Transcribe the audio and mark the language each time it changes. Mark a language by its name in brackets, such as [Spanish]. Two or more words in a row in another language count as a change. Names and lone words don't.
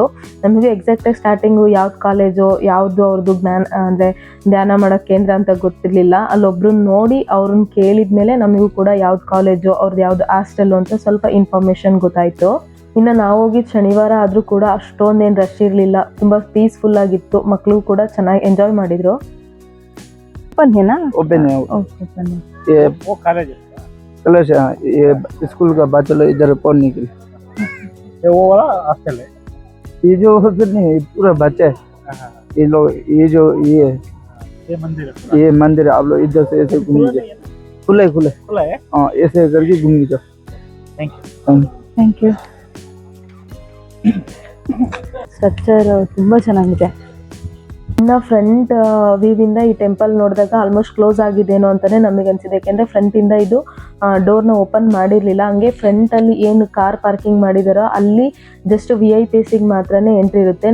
[Kannada] ನಮಗೆ ಎಕ್ಸಾಕ್ಟ್ ಆಗಿ ಸ್ಟಾರ್ಟಿಂಗು ಯಾವ್ದು ಕಾಲೇಜು ಯಾವ್ದು ಅವ್ರದ್ದು ಧ್ಯಾನ ಮಾಡೋ ಕೇಂದ್ರ ಅಂತ ಗೊತ್ತಿರ್ಲಿಲ್ಲ. ಅಲ್ಲೊಬ್ರು ನೋಡಿ ಅವ್ರನ್ನ ಕೇಳಿದ್ಮೇಲೆ ನಮಗೂ ಕೂಡ ಯಾವ್ದು ಕಾಲೇಜು ಅವ್ರದ್ದು ಯಾವ್ದು ಹಾಸ್ಟೆಲ್ ಅಂತ ಸ್ವಲ್ಪ ಇನ್ಫಾರ್ಮೇಶನ್ ಗೊತ್ತಾಯ್ತು. ಇನ್ನು ನಾವು ಹೋಗಿದ್ದು ಶನಿವಾರ ಆದ್ರೂ ಕೂಡ ಅಷ್ಟೊಂದೇನು ರಶ್ ಇರ್ಲಿಲ್ಲ, ತುಂಬಾ ಪೀಸ್ಫುಲ್ ಆಗಿತ್ತು. ಮಕ್ಕಳು ಕೂಡ ಚೆನ್ನಾಗಿ ಎಂಜಾಯ್ ಮಾಡಿದ್ರು. [Hindi] कलश ये स्कूल का बच्चे इधर पढ़ने के लिए, वो वाला हॉस्टल है। ये जो हॉस्टल नहीं, पूरा बच्चा है। ये लोग ये मंदिर है। आप लोग इधर से ऐसे घूम लीजिए, खुला है। हाँ, ऐसे करके घूम लीजिए। [English] thank you. [Kannada] ಸ್ಟ್ರಕ್ಚರ್ ತುಂಬಾ ಚೆನ್ನಾಗಿದೆ. ಇನ್ನು [English] front viewಇಂದ [Kannada] ಈ ಟೆಂಪಲ್ ನೋಡಿದಾಗ [English] almost close [Kannada] ಆಗಿದೇನೋ ಅಂತಾನೆ ನಮಗೆ ಅನ್ಸಿದೆ. ಯಾಕೆಂದ್ರೆ ಫ್ರಂಟ್ ಇಂದ ಇದು ಡೋರ್ನ ಓಪನ್ ಮಾಡಿರ್ಲಿಲ್ಲ. ಹಂಗೆ ಫ್ರಂಟ್ ಅಲ್ಲಿ ಏನು [English] car parking [Kannada] ಮಾಡಿದಾರೋ ಅಲ್ಲಿ ಜಸ್ಟ್ VIPಸಿಗೆ ಮಾತ್ರನೇ ಎಂಟ್ರಿ ಇರುತ್ತೆ.